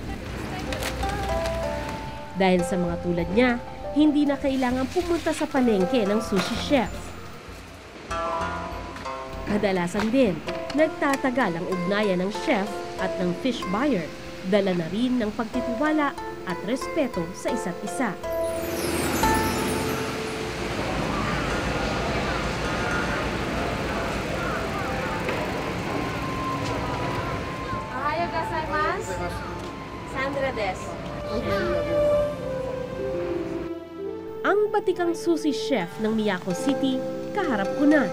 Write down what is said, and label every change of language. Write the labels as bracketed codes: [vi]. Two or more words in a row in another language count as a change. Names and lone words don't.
[tl] Dahil sa mga tulad niya, hindi na kailangan pumunta sa palengke ng [en] sushi chef. [tl] Kadalasan din, nagtatagal ang ugnayan ng chef at ng [en] fish buyer, [tl] dala na rin ng pagtitiwala at respeto sa isa't isa. [ja] おはようございます. Sandra desu. [tl] Ang batikang [en] sushi chef [tl] ng Miyako City, kaharap ko na.